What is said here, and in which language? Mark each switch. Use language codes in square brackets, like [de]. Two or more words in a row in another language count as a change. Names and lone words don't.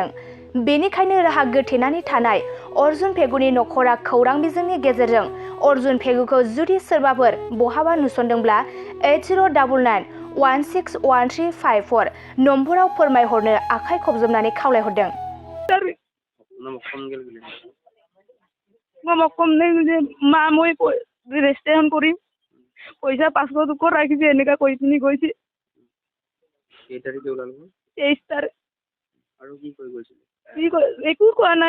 [brx] बेनिखायनो राहा गोथेनानै थानाय अर्जुन फेगुनि नखरा खौरां बिजोंनि गेजेरजों अर्जुन फेगुखौ जुदि सोरबाफोर बहाबा नुसनदोंब्ला 8011616134 नम्बराव फोरमायहरनो आखाइ खबजबनानै खावलायहरदों। [as] কম নাই যে মা মই ৰেজিষ্ট্ৰেশ্যন কৰিম পইচা 500 টকা ৰাখিছে এনেকা কৈ পিনি গৈছে। এই তাৰিখে ওলালো 23 তাৰিখ আৰু কি কৈ গৈছিল একো কোৱা নাই।